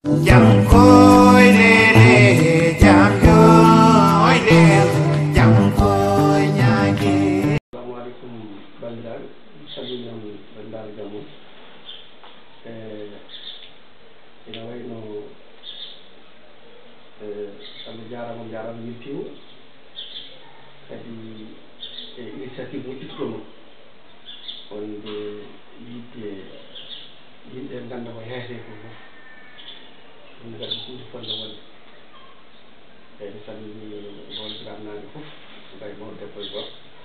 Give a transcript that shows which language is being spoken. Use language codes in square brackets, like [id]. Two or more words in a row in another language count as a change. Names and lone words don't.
[ff] Jam koy de jam koy de jam koy nyaage. Assalamualaikum bandar sabinan bandar jamu ina wayno sama jaram yittiw kadi initiative mo ittomo wonde yidde ganda ko heete ko ɗum kadi hunde fonde wonde mi salmini gonɗiraɓe fof gay mawɗo debbo e gorko